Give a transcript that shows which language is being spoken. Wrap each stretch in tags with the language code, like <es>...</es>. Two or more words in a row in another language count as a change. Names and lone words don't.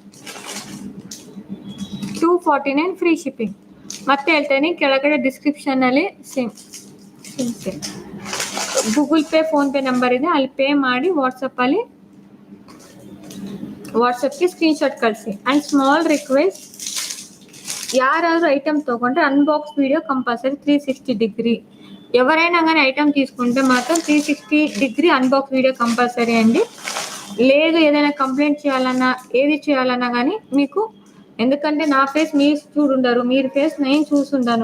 <en>249 free shipping.</en> <kn>ಮತ್ತೆ ಹೇಳ್ತೇನೆ, ಕೆಳಗಡೆ ಡಿಸ್ಕ್ರಿಪ್ಷನ್ ಅಲ್ಲಿ</kn> <en>same Google Pay PhonePe number</en> <kn>ಇದೆ, ಅಲ್ಲಿ ಪೇ ಮಾಡಿ ವಾಟ್ಸಪ್ಗೆ ಸ್ಕ್ರೀನ್ಶಾಟ್ ಕಳಿಸಿ.</kn> <en>And small request,</en> <te>యారారు ఐటమ్ తోకుంటే</te> <en>unbox video compulsory 360 degree.</en> <te>ఎవరైనా కానీ ఐటమ్ తీసుకుంటే మాత్రం</te> <en>360 degree unbox video compulsory</en> <te>అండి. లేదు ఏదైనా కంప్లైంట్ చేయాలన్నా ఏది చేయాలన్నా కానీ మీకు, ఎందుకంటే నా ఫేస్ మీరు చూడుండరు, మీరు ఫేస్ నేను చూసుండాను.</te>